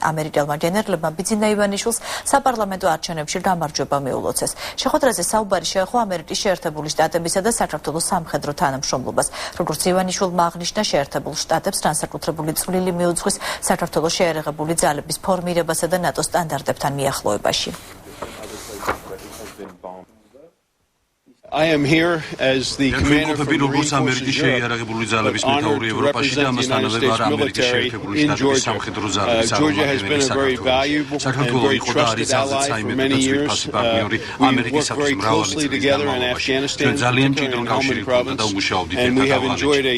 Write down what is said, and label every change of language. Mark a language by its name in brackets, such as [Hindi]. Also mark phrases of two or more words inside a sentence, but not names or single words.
[Georgian] ამერიკელმა გენერლებმა ბიძინა ივანიშვილს საპარლამენტო არჩევნებში გამარჯვება მიულოცეს. შეხვედრაზე საუბარი შეეხო ამერიკის შეერთებული შტატებისა და საქართველოს სამხედრო თანამშრომლობას. როგორც ივანიშვილმა აღნიშნა, შეერთებულ შტატებს განსაკუთრებული წვლილი მიუძღვის საქართველოს შეერაღებული ძალების ფორმირებასა და ნატოს სტანდარტებთან მიახლოებაში. [English] I am here as the commander of the [Georgian] როგორც ამერიკის შეიარაღებული ძალების მეთაური ევროპაში და ამასთანავე ვარ ამერიკის შეერთებული შტატების სამხედრო ძალების წარმომადგენელი საქართველოში. საქართველო იყო და არის ძალზედ საიმედო და ძვირფასი პარტნიორი ამერიკისათვის მრავალი წლის განმავლობაში. ჩვენ ძალიან მჭიდრო კავშირი გვქონდა და ვმუშაობდით ერთად ავღანეთში.